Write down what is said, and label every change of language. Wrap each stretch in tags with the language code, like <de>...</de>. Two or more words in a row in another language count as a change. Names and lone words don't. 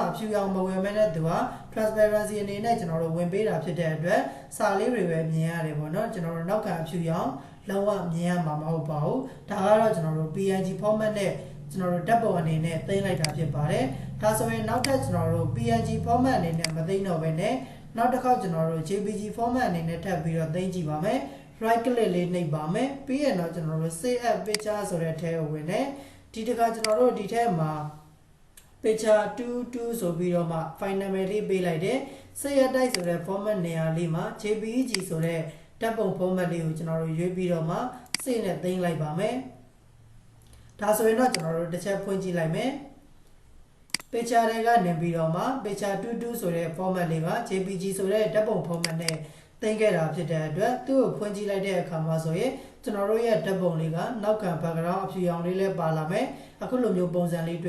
<my>အဖြူရောင်မဝင်မဲနဲ့သူက transparency အနေနဲ့ကျွန်တော်တို့ဝင်ပေးတာဖြစ်တဲ့အတွက်စာလေးတွေပဲမြင်ရတယ်ပေါ့နော်ကျွန်တော်တို့နောက်ခံအဖြူရောင်လုံးဝမြင်ရမှာမဟုတ်ပါဘူးဒါကတော့ကျွန်တော်တို့</my> <en>PNG format</en> <my>နဲ့ကျွန်တော်တို့ဓာတ်ပုံအနေနဲ့သိမ်းလိုက်တာဖြစ်ပါတယ်ဒါဆိုရင်နောက်ထပ်ကျွန်တော်တို့</my> <en>PNG format</en> <my>အနေနဲ့မသိမ်းတော့ဘဲနဲ့နောက်တစ်ခေါက်ကျွန်တော်တို့</my> <en>JPG format</en> <my>အနေနဲ့ထပ်ပြီးတော့သိမ်းကြည့်ပါမယ်</my> <en>right click</en> <my>လေးနှိပ်ပါမယ်ပြီးရင်တော့ကျွန်တော်တို့</my> <en>save as picture</en> <my>ဆိုတဲ့ထဲကိုဝင်နေဒီတစ်ခါကျွန်တော်တို့ဒီထဲမှာ picture 22ဆိုပြီးတော့မှ</my> <en>file name</en> <my>လေးပေးလိုက်တယ်</my> <en>save as type</en> <my>ဆိုတဲ့ format နေရာလေးမှာ JPG ဆိုတဲ့ဓာတ်ပုံ format လေးကိုကျွန်တော်တို့ရွေးပြီးတော့မှ save နဲ့သိမ်းလိုက်ပါမယ်ဒါဆိုရင်တော့ကျွန်တော်တို့တစ်ချက်ဖွင့်ကြည့်လိုက်မယ် picture တွေကနေပြီးတော့မှ picture 22ဆိုတဲ့ format လေးက JPG ဆိုတဲ့ဓာတ်ပုံ format နဲ့သိမ်းခဲ့တာဖြစ်တဲ့အတွက်သူ့ကိုဖွင့်ကြည့်လိုက်တဲ့အခါမှာဆိုရင်ကျွန်တော်တို့ရဲ့ဓာတ်ပုံလေးကနောက်ခံ background အဖြူရောင်လေးလည်းပါလာမယ်အခုလိုမျိုးပုံစံလေးတွေ့</my>